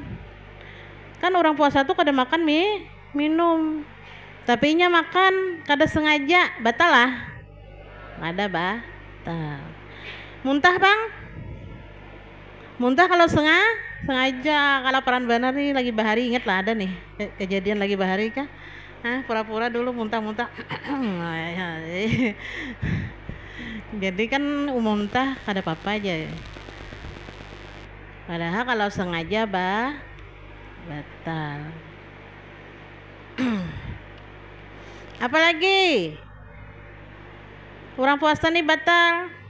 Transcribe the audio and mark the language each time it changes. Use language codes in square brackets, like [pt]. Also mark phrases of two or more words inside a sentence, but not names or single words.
[bjn] Kan orang puasa tuh kada makan minum. Tapi nya makan kada sengaja, batal lah. Ada batal. Muntah bang? Muntah kalau sengaja. Kalau peran benar nih lagi bahari, ingat lah ada nih kejadian lagi bahari kah? Pura-pura dulu muntah-muntah. Jadi kan muntah kada apa-apa aja. Padahal kalau sengaja batal. Apalagi kurang puasa nih batal.